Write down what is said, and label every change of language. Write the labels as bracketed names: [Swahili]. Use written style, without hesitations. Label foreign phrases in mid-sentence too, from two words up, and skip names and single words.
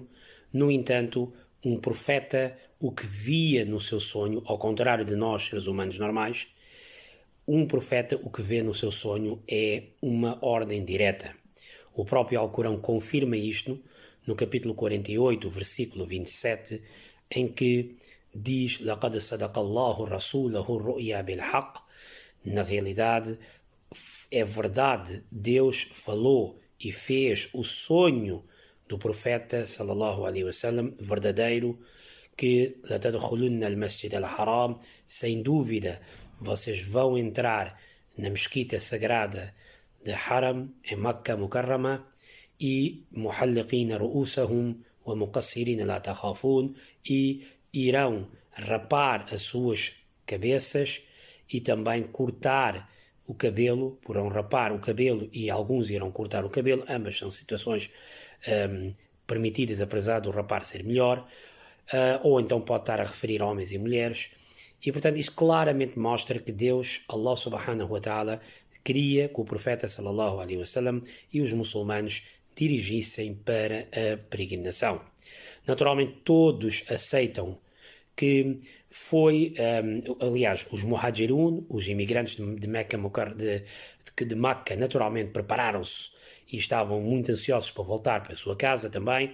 [Portuguese] No entanto, um profeta, o que via no seu sonho, ao contrário de nós, seres humanos normais, um profeta, o que vê no seu sonho é uma ordem direta. O próprio Alcorão confirma isto no capítulo 48, versículo 27, em que diz: [Arabic] لَقَدْ صَدَقَ اللَّهُ رَسُولَهُ الرُّؤْيَا بِالْحَقِّ. [Portuguese] Na realidade, é verdade, Deus falou e fez o sonho do profeta, [Arabic] صلى الله عليه وسلم, [Portuguese] verdadeiro, que [Arabic] لَتَدْخُلُنَّ الْمَسْجِدَ الْحَرَامِ, [Portuguese] sem dúvida, vocês vão entrar na mesquita sagrada de Haram, em [Arabic] مكة المكرمة, [Portuguese] e [Arabic] مُحَلِّقِينَ رُؤُوسَهُمْ وَمُقَصِّرِينَ لَا تَخَافُونَ, [Portuguese] e irão rapar as suas cabeças e também cortar o cabelo, porão rapar o cabelo e alguns irão cortar o cabelo. Ambas são situações permitidas, apesar do rapar ser melhor, ou então pode estar a referir a homens e mulheres, e portanto isto claramente mostra que Deus, [Arabic] الله سبحانه وتعالى, [Portuguese] queria que o profeta [Arabic] صلى الله عليه وسلم [Portuguese] e os muçulmanos dirigissem para a peregrinação. Naturalmente todos aceitam que foi, aliás, os muhajirun, os imigrantes de Meca, de Makkah, naturalmente prepararam-se e estavam muito ansiosos para voltar para a sua casa também.